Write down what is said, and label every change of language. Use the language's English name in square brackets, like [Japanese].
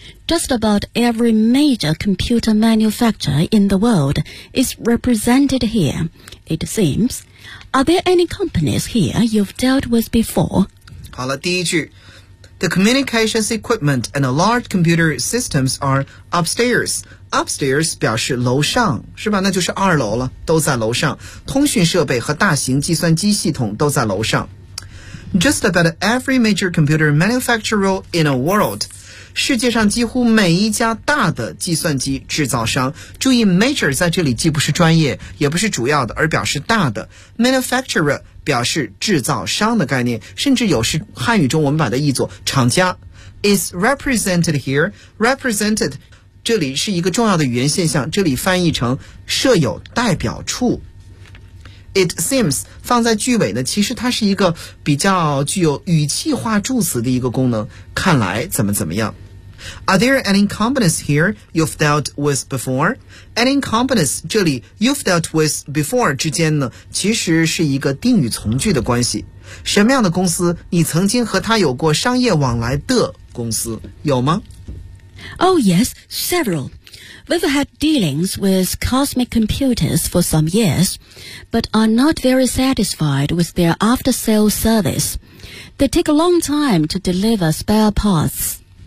[English] Just about every major computer manufacturer in the world is represented here, it seems. Are there any companies here you've dealt with before? [Chinese] 好了，第一句。 [English] The communications equipment and large computer systems are upstairs. [Chinese] Upstairs 表示楼上，是吧？那就是二楼了，都在楼上。通讯设备和大型计算机系统都在楼上。 [English] Just about every major computer manufacturer in the world... [Chinese] 世界上几乎每一家大的计算机制造商，注意 major 在这里既不是专业也不是主要的，而表示大的。 manufacturer 表示制造商的概念，甚至有时汉语中我们把它译作厂家。 [English] is represented here， [Chinese] represented 这里是一个重要的语言现象，这里翻译成设有代表处。 [English] It seems [Chinese] 放在句尾呢，其实它是一个比较具有语气化助词的一个功能，看来怎么怎么样。 [English] Are there any companies here you've dealt with before? Any companies [Chinese] 这里 [English] you've dealt with before [Chinese] 之间呢，其实是一个定语从句的关系。什么样的公司你曾经和他有过商业往来的公司，有吗？ [English] Oh yes, severalWe've had dealings with Cosmic Computers for some years, but are not very satisfied with their after-sale service. They take a long time to deliver spare parts.